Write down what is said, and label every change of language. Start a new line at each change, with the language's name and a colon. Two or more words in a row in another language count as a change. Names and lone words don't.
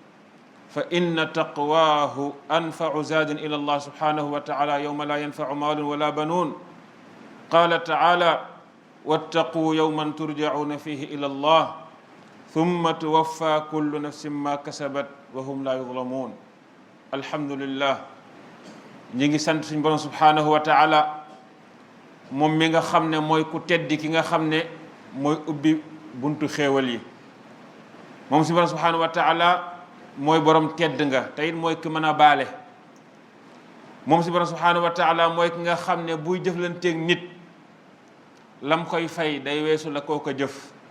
Arabic: فإن تقواه أنفع زاد إلى الله سبحانه وتعالى يوم لا ينفع مال ولا بنون قال تعالى واتقوا يوما ترجعون فيه إلى الله ثم توفى كل نفس ما كسبت وهم لا يظلمون الحمد لله
Wolof: ñi ngi sant suñu borom
Arabic: سبحانه وتعالى
Wolof: moom mi nga xam ne mooy ku teddi ki nga xam ne mooy ubbi buntu xéewal yi moom suñu borom
Arabic: سبحانه وتعالى
Wolof: mooy borom tedd nga te it mooy ki mën a baale moom suñu borom
Arabic: سبحانه وتعالى
Wolof: mooy ki nga xam ne buy jëflanteeg nit lam koy fay day weesu la koo ko jëf